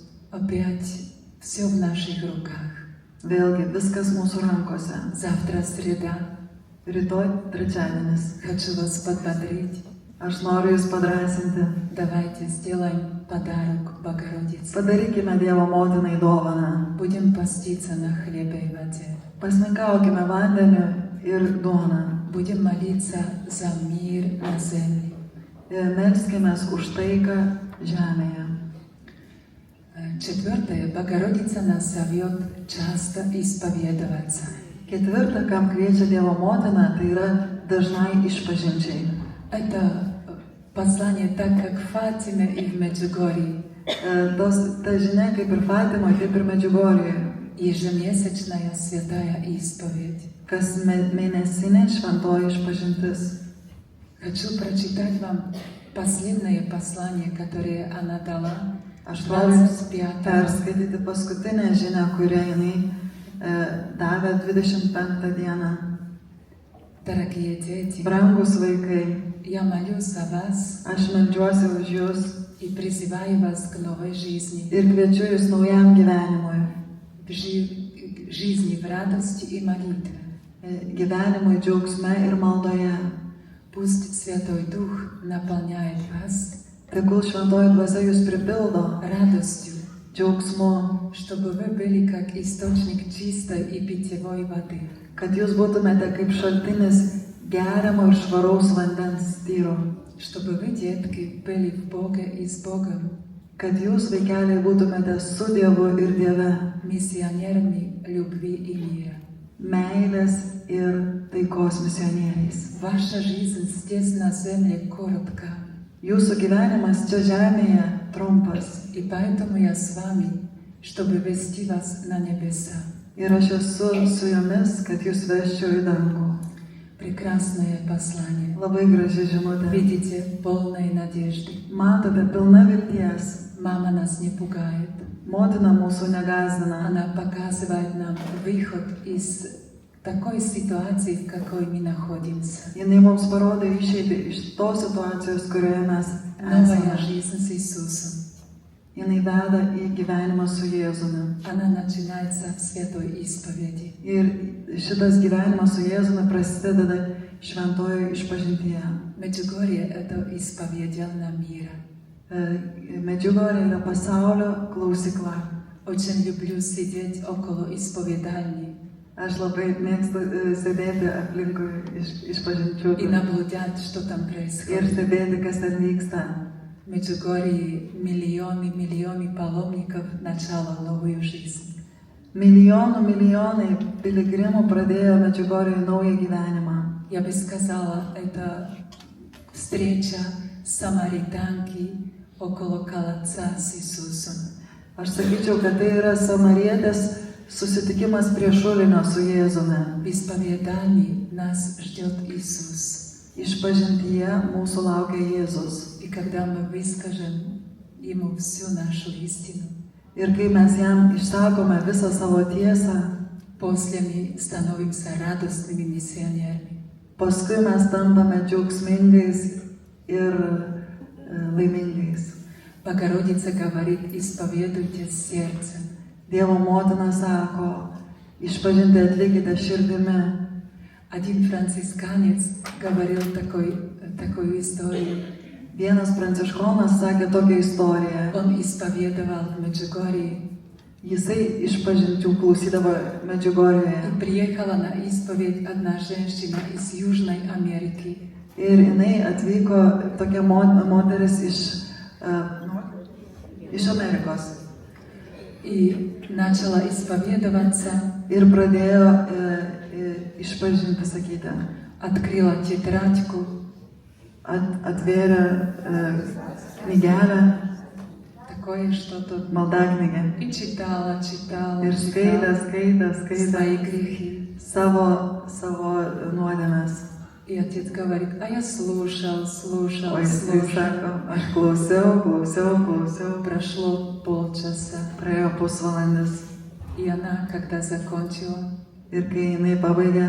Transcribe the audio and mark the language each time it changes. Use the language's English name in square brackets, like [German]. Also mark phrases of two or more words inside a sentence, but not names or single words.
[Russian] Опять все в наших руках. [Lithuanian] Vėlgi, viskas mūsų rankose. [Russian] Завтра среда. [Lithuanian] Rytoj trečiadienis. [Russian] Хочу вас подбодрить. [Lithuanian] Aš noriu jūs padrasinti. [Russian] Давайте сделаем подарок Богородице. [Lithuanian] Padarykime Dievo motinai dovaną. [Russian] Будем поститься на хлебе и воде. [Lithuanian] Pasninkaukime vandeniu ir duoną. [Russian] Будем молиться за мир на земле. [Lithuanian] Melskimės už taiką žemėje. [Russian] Четвертое. Богородица нас зовет часто исповедоваться. [Lithuanian] Ketvirta, kam kviečia Dievo motina, tai yra dažnai išpažinčiai. [Russian] Это послание так, как в Фатиме и в Меджугорье. [Lithuanian] Ta žinia, kaip ir Fatimoje, taip ir Medžiugorėje. [Russian] Ежемесячная святая исповедь. [Lithuanian] Kas mėnesinė šventoji išpažintis. [Russian] Хочу прочитать вам последнее послание, которое она дала. [Lithuanian] Aš noriu perskaityti paskutinę žinią, kurią jinai davė 25 dieną. [Russian] Дорогие дети, [Lithuanian] Brangus vaikai, [Russian] я молюсь за вас [Lithuanian] aš meldžiuosi už jūs [Russian] и призываю вас к новой жизни. [Lithuanian] ir kviečiu jūs naujam gyvenimui. [Russian] Жизни в радости и молитве. [Lithuanian] Gyvenimui džiaugsme ir maldoje. [Russian] Пусть Святой Дух наполняет вас [Lithuanian] Tegul šventoji dvasia jūs pripildo [Russian] радостью, [Lithuanian] džiaugsmu, [Russian] чтобы вы были как источник чистой и питьевой воды. [Lithuanian] kad jūs būtumėte kaip šaltinis geriamo ir švaraus vandens tyro. [Russian] Чтобы вы, детки, были в Боге и с Богом. [Lithuanian] Kad jūs, vaikeliai, būtumėte su Dievu ir Dieve. [Russian] Миссионерами любви и мира. [Lithuanian] Meilės ir taikos misionieriais. [Russian] Ваша жизнь здесь на земле коротка. [Lithuanian] Jūsų gyvenimas čia žemėje trumpas. [Russian] И поэтому я с вами, чтобы вести вас на небеса. [Lithuanian] Ir aš esu su jumis, kad jūs vesčiau į dangų. [Russian] Прекрасное послание. [Lithuanian] Labai graži žinutė. [Russian] Видите, полной надежды. [Lithuanian] Matote, pilna vilties. [Russian] Мама нас не пугает. [Lithuanian] Motina mūsų negazdina. [Russian] Она показывает нам выход из такой ситуации, в какой мы находимся. [Lithuanian] Jinai mums parodo išeitį iš tos situacijos, kurioje mes [Russian] Новая [Lithuanian] esame. [Russian] жизнь с Иисусом. [Lithuanian] Jinai veda į gyvenimą su Jėzumi. [Russian] Она начинается в святой исповеди. [Lithuanian] Ir šitas gyvenimas su Jėzumi prasideda šventojo išpažintyje. [Russian] Меджугорье — это исповедальная мира. [Lithuanian] Medžiugorė yra pasaulio klausykla. [Russian] Очень люблю сидеть около исповедальни [Lithuanian] Aš labai mėgstu sėdėti aplinkui išpažinčių [Russian] и наблюдать, что там [Lithuanian] ir [Russian] происходит. [Lithuanian] stebėti, kas ten vyksta. [Russian] В Меджугорье миллионы паломников начало новую жизнь. [Lithuanian] Milijonai piligrimų pradėjo Medžiugorėje naują gyvenimą. [Russian] Я бы сказала, это встреча самаританки около колодца с Иисусом. [Lithuanian] Aš sakyčiau, kad tai yra samarietės susitikimas prie šulinio su Jėzumi. [Russian] В исповедании нас ждет Иисус. [Lithuanian] Išpažintyje mūsų laukia Jėzus. [Russian] И когда мы выскажем Ему всю нашу истину, [Lithuanian] Ir kai mes jam išsakome visą savo tiesą, [Russian] после мы становимся радостными миссионерами. [Lithuanian] paskui mes tampame džiaugsmingais ir laimingais. [Russian] Богородица говорит, исповедуйте сердцем. [Lithuanian] Dievo motina sako, išpažinti atlikite širdimi. [Russian] Один францисканец говорил такую историю. [Lithuanian] Vienas pranciškonas sakė tokią istoriją. [Russian] Он исповедовал в Меджугорье. [Lithuanian] Jisai išpažinčių klausydavo Medžiugorjėje. [Russian] И приехала на исповедь одна женщина из Южной Америки. [Lithuanian] Ir jinai atvyko tokia moteris iš Amerikos. [Russian] И начала исповедоваться. [Lithuanian] Ir pradėjo išpažinti sakyti. [Russian] Открыла тетрадку. [Lithuanian] Atvėrė knygelę. [Russian] Такое что-то. [Lithuanian] Maldaknygę. [Russian] И читала. [Lithuanian] Ir skaitė [Russian] свои грехи. [Lithuanian] savo nuodėmes. [Russian] И отец говорит, а я слушал. [Lithuanian] O jisai sako, aš klausiau. [Russian] Прошло полчаса. [Lithuanian] Praėjo pusvalandis. [Russian] И она, когда закончила, [Lithuanian] Ir kai jinai pabaigė,